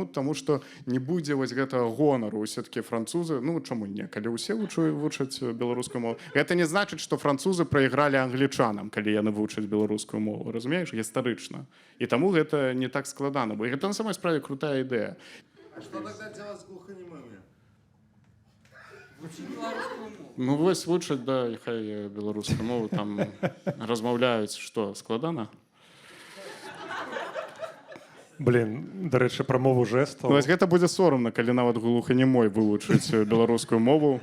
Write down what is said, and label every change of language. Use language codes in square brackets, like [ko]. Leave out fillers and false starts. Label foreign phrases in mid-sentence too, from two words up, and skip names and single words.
[be] Таму што не будзе вось гэтага гонару. Усё-такі французы... Ну, чаму не? Калі ўсе вучаць беларускую мову. Гэта не значыць, што французы прайгралі англічанам, калі яны вучаць беларускую мову. Разумееш? Гістарычна. І таму гэта не так складана. Бо гэта на самой справе крутая ідэя. [ru] А что тогда делать с глухонемыми? [be] Ну, вось вучаць, да, і хай беларускую мову там размаўляюць. Што, складана? Блин, дарэчы, пра мову жэстаў. Вось гэта будзе сорамна, калі нават глуханемой вывучыць беларускую мову.